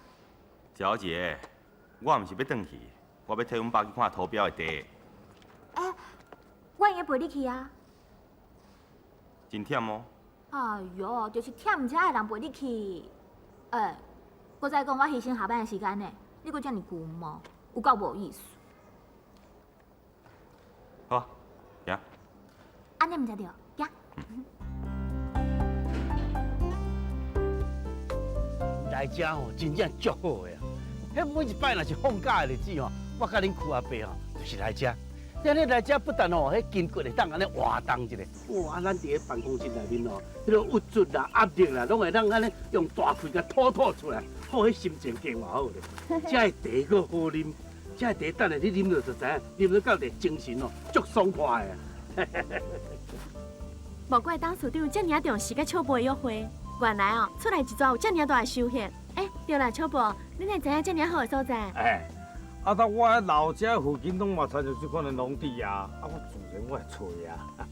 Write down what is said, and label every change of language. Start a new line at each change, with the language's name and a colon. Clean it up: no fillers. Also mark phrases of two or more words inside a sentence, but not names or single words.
Min Nan Chinese: 小姐，我毋是要转去，我要替阮爸去看图表的地。哎，我会陪你去啊。真忝哦。哎哟，就是忝才会人陪你去。哎，我再讲我牺牲下班的时间呢，你阁遮尔牛毛，有够无意思。好，行。安尼毋才对，行。来遮吼，真正足好的啊！迄每一摆若是放假的日子吼，我甲恁舅阿伯吼，就是来遮。咱咧来遮不但吼，迄筋骨会当安尼活动一下，哇！咱伫咧办公室内面吼，迄个郁卒啦、压力啦，拢会当安尼用大气甲吐出来，好，迄心情更偌好咧。遮的茶阁好啉，遮的茶等下你啉落就知影，啉落到地精神哦，足爽快的。无怪董事长遮尔重视甲秋波的约会，原来哦，出来一撮有遮尔大的收获。哎，对啦，秋波，你哪知影遮尔好的所在？哎，啊，当我喺老家附近拢嘛参照这款的农地啊，我自然我会找啊。